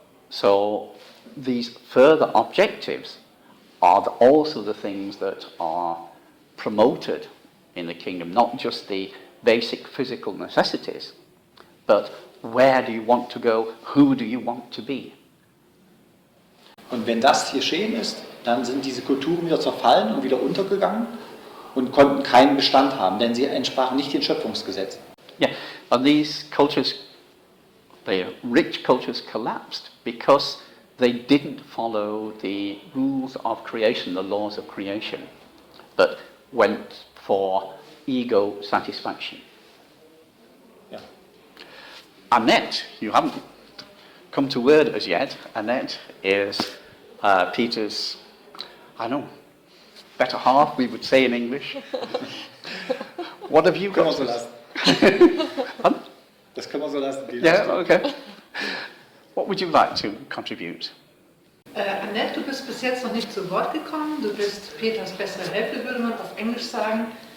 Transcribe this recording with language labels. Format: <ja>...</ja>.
<en>So these further objectives are also the things that are promoted in the kingdom, not just the basic physical necessities, but where do you want to go, who do you want to be.</en> <de>Und wenn das geschehen ist, dann sind diese Kulturen wieder zerfallen und wieder untergegangen und konnten keinen Bestand haben, denn sie entsprachen nicht den Schöpfungsgesetzen.</de> <en>Yeah, and these cultures, the rich cultures collapsed because they didn't follow the rules of creation, the laws of creation, but went for ego satisfaction.</en> <de>Ja.</de> <en>Annette, you haven't come to word as yet. Annette is Peter's, I don't know, better half, we would say in English. What have you got?</en> <de>Können wir so lassen. Das können wir so lassen.</de> <en>Yeah, okay. What would you like to contribute?</en> <de>Annette, du bist bis jetzt noch nicht zu Wort gekommen. Du bist Peters bessere Hälfte, würde man auf Englisch sagen.</de>